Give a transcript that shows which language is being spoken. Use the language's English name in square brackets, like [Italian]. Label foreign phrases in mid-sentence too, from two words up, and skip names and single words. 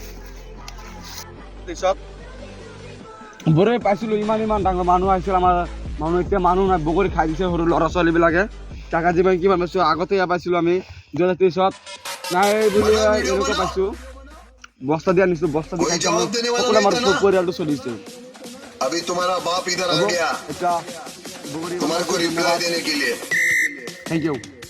[Assamese] পিছত বগৰী পাইছিলোঁ ইমান ডাঙৰ মানুহ আহিছিল আমাৰ মানুহ এতিয়া মানুহ নাই বগৰী খাই দিছে সৰু ল'ৰা ছোৱালীবিলাকে টাকা দি মই কিমান পাইছোঁ আগতে ইয়াত পাইছিলোঁ আমি 2023 নাই বুলি এনেকুৱা পাইছোঁ বস্তা দি আনিছোঁ বস্তা দি খাইছোঁ সকলো আমাৰ পৰিয়ালটো চলিছে [Hindi] अभी तुम्हारा बाप इधर आ गया तुम्हारे को रिप्लाई देने के लिए [English] thank you